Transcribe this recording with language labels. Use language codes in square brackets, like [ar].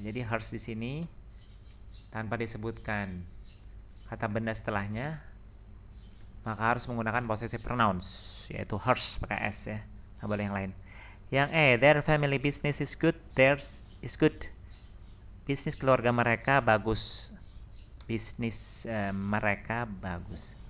[id] Jadi hers di sini tanpa disebutkan kata benda setelahnya, maka harus menggunakan possessive pronouns yaitu hers pakai s ya. Nggak boleh yang lain. [en] Yang E, their family business is good, theirs is good. [id] Bisnis keluarga mereka bagus. Bisnis mereka bagus.